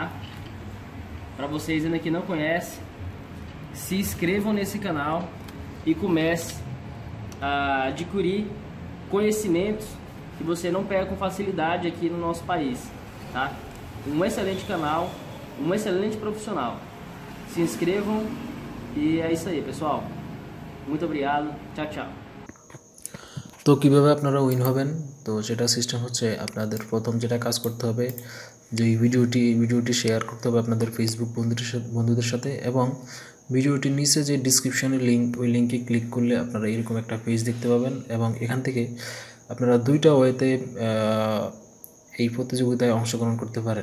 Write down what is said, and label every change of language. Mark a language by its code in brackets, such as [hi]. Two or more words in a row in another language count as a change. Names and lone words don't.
[pt] Para vocês ainda que não conhecem, se inscrevam nesse canal e comece a adquirir conhecimentos que você não pega com facilidade aqui no nosso país, tá? Um excelente canal, um excelente profissional. Se inscrevam e é isso aí, pessoal. Muito obrigado. Tchau, tchau. [bn] তো কীভাবে আপনারা উইন হবেন, তো সেটা সিস্টেম হচ্ছে আপনাদের প্রথম যেটা কাজ করতে হবে যে ভিডিওটি শেয়ার করতে হবে আপনাদের ফেসবুক বন্ধুদের সাথে, এবং ভিডিওটির নিচে যে [en] descriptionে link, [bn] ওই লিঙ্কে ক্লিক করলে আপনারা এরকম একটা পেজ দেখতে পাবেন, এবং এখান থেকে আপনারা দুইটা ওয়েতে এই প্রতিযোগিতায় অংশগ্রহণ করতে পারেন।